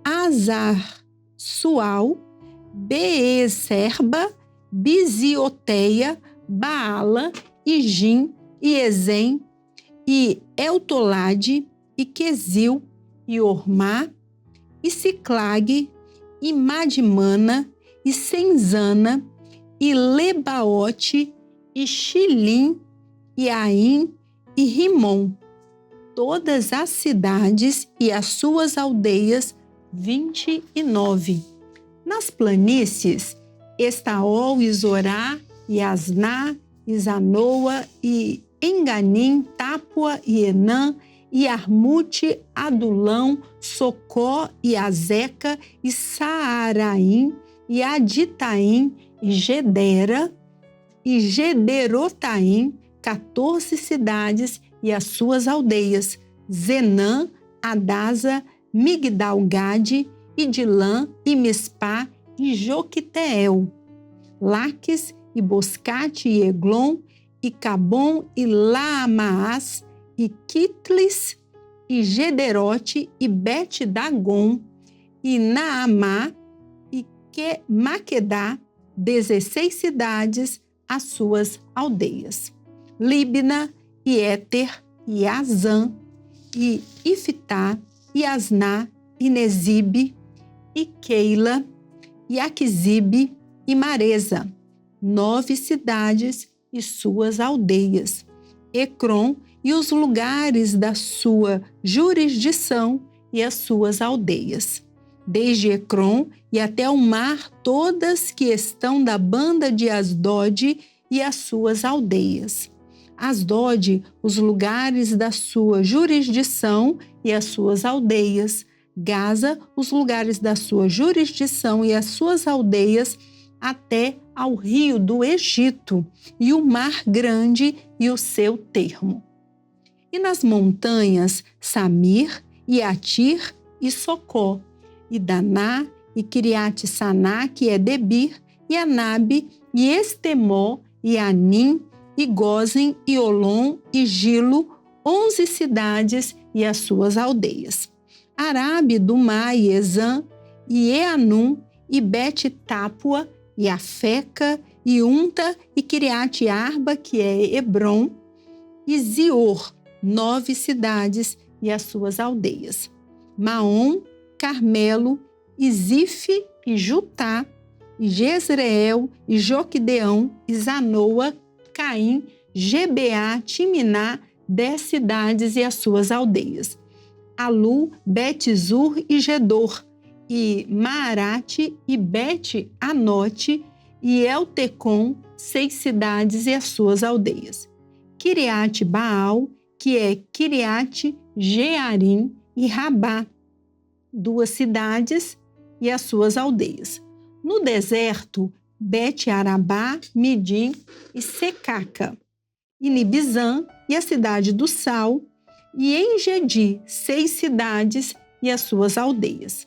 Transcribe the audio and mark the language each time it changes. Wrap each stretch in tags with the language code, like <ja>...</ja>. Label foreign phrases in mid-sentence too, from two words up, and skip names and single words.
<pt>Azar-Sual, Beeserba, Bizioteia, Baala e Jim e Ezem e Eltolade e Quesil e Ormá e Ciclague e Madimana e Senzana e Lebaote e Xilim e Aim e Rimon, todas as cidades e as suas aldeias, 29. Nas planícies, Estaol e Zorá e Asná e Zanoa e Enganim, Tápua e Enã e Armute, Adulão, Socó e Azeca e Saaraim e Aditaim e Gedera e Gederotaim, 14 cidades e as suas aldeias, Zenã, Adasa, Migdal-Gade, Idilã e Mispá e Joquiteel, Laques e Boscate e Eglon e Cabom e Laamaás e Quitlis e Gederote e Bet-Dagon e Naamá e Maquedá, 16 cidades, as suas aldeias. Libna e Éter e Azã e Iftá e Asná e Nezibe e Keila e Aquisibe e Maresa, 9 cidades e suas aldeias. Ecrom e os lugares da sua jurisdição e as suas aldeias. Desde Ecrom e até o mar, todas que estão da banda de Asdod e as suas aldeias. Asdod, os lugares da sua jurisdição e as suas aldeias. Gaza, os lugares da sua jurisdição e as suas aldeias, até ao rio do Egito, e o mar grande e o seu termo. E nas montanhas, Samir, e Atir, e Socó, e Daná, e Quiriate-Saná, que é Debir, e Anabe, e Estemó, e Anim, e Gozen, e Olom, e Gilo, 11 cidades e as suas aldeias. Arabe, Dumá, e Ezã, e Eanum, e Bet-Tápua, e Afeca, e Unta, e Quiriate-Arba, que é Hebrom, e Zior, 9 cidades e as suas aldeias. Maom, Carmelo, e Zife, e Jutá, e Jezreel, e Joquideão, e Zanoa, Caim, Gebeá, Timiná, 10 cidades e as suas aldeias. Alu, Bet-Zur e Gedor, e Maarate, e Bet-Anote, e Eltecom, 6 cidades e as suas aldeias. Kiriate Baal, que é Kiriate Jearim, e Rabá, 2 cidades e as suas aldeias. No deserto, Bet-Arabá, Midim e Secaca, e Nibizã, e a cidade do Sal, e Engedi, 6 cidades e as suas aldeias.</pt>